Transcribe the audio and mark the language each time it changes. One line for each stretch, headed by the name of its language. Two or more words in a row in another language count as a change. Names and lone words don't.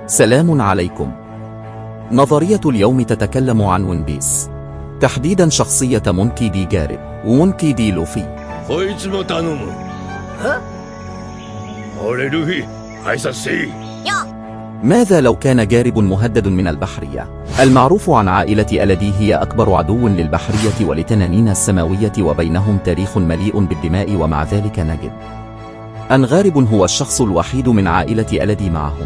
Arabic: سلام عليكم. نظرية اليوم تتكلم عن ون بيس، تحديدا شخصية مونكي دي جارب ومونكي دي لوفي.
Japanese: こいつも頼む。俺ルフィ、挨拶せい。
Arabic: ماذا لو كان جارب مهدد من البحرية؟ المعروف عن عائلة ألدي هي أكبر عدو للبحرية ولتنانين السماوية، وبينهم تاريخ مليء بالدماء، ومع ذلك نجد أن غارب هو الشخص الوحيد من عائلة ألدي معهم.